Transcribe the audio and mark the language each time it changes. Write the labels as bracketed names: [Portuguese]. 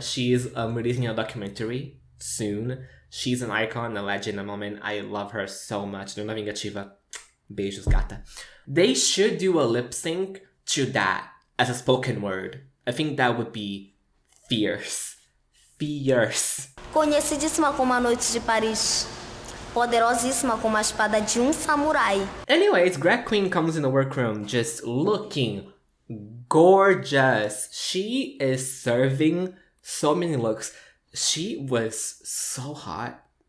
[English] She is releasing a documentary soon. She's an icon, a legend, a moment. I love her so much. Leona Vingativa, [Portuguese] beijos, gata. [English] They should do a lip sync to that as a spoken word. I think that would be fierce. Fierce. [Portuguese] Conhecidíssima como a noite de Paris. Poderosíssima como a espada de samurai. [English] Anyways, Grag Queen comes in the workroom just looking gorgeous. She is serving so many looks. She was so hot.